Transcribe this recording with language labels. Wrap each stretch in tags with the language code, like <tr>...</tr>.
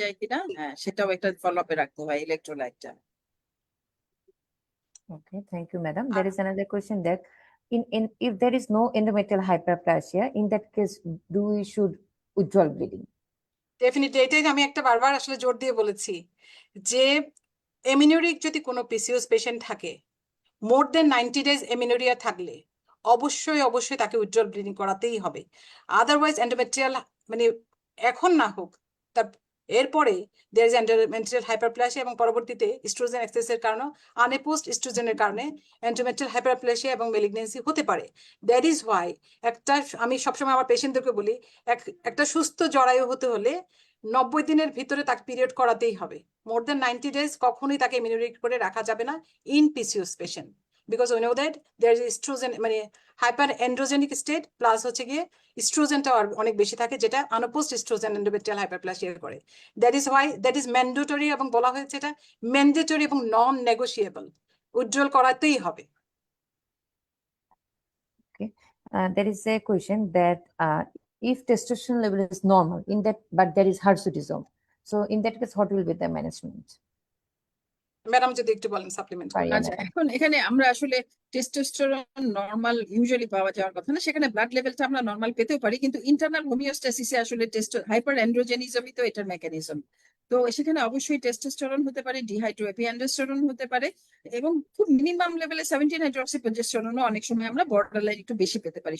<bn>যায় কিনা, হ্যাঁ সেটাও একটা ফলো আপে রাখতে হয় ইলেকট্রোলাইটটা।</bn> <en>Okay, thank you, madam. There is another question that in if there is no endometrial hyperplasia, in that case, do we should withdraw bleeding?</en> <bn>Definitely এটাই আমি একটা বারবার আসলে জোর দিয়ে বলেছি যে এমিনোরিক যদি কোনো পিসিওস পেশেন্ট থাকে, মোর দেন 90 days এমিনোরিয়া থাকলে অবশ্যই তাকে উইথড্রল ব্লিডিং করাতেই হবে। আদারওয়াইজ এন্ডোমেট্রিয়াল মানে এখন না হোক তার এরপরে</bn> <en>there is endometrial hyperplasia,</en> <bn>এবং পরবর্তীতে ইস্ট্রোজেন এক্সেসের কারণে আনএপোজড ইস্ট্রোজেনের কারণে এন্ডোমেট্রিয়াল হাইপারপ্লাসিয়া এবং মেলিগনেন্সি হতে পারে।</bn> <en>that is why</en> <bn>আমি সবসময় আমার পেশেন্টদেরকে বলি একটা সুস্থ জরায়ু হতে হলে 90 দিনের ভিতরে তাকে পিরিয়ড করাতেই হবে। মোর দেন 90 days কখনোই তাকে এমিনোরিক করে রাখা যাবে না in PCOS patient,</bn> <en>because we know that there is estrogen</en> <bn>মানে হাইপার এন্ড্রোজেনিক স্টেট প্লাস হচ্ছে গিয়ে ইস্ট্রোজেনটা অনেক বেশি থাকে, যেটা আনঅপোজড ইস্ট্রোজেন এন্ডোমেট্রিয়াল হাইপারপ্লাসিয়া করে। দ্যাট ইজ ম্যান্ডেটরি, এবং বলা হয়েছে এটা ম্যান্ডেটরি এবং নন নেগোশিয়েবল, উইথড্রল করাতেই হবে।</bn> <en>Okay, there is a question that if testosterone level is normal in that, but there is hirsutism, so in that case, what will be the management?</en> <bn>Madam যদি একটু বলেন সাপ্লিমেন্ট পারি আচ্ছা, এখন এখানে আমরা আসলে টেস্টোস্টেরন নরমাল ইউজুয়ালি পাওয়া যাওয়ার কথা না, সেখানে ব্লাড লেভেলটা আমরা নরমাল পেতেও পারি, কিন্তু ইন্টারনাল হোমিওস্ট্যাসিসে আসলে হাইপার অ্যান্ড্রোজেনিজমই তো এটার মেকানিজম। তো সেখানে অবশ্যই টেস্টোস্টেরন হতে পারে, ডিহাইড্রোএপিঅ্যান্ডোস্টেরন হতে পারে, এবং খুব মিনিমাম লেভেলে 17 হাইড্রোক্সিপ্রোজেস্টেরনও অনেক সময় আমরা বর্ডারলাইন একটু বেশি পেতে পারি।</bn>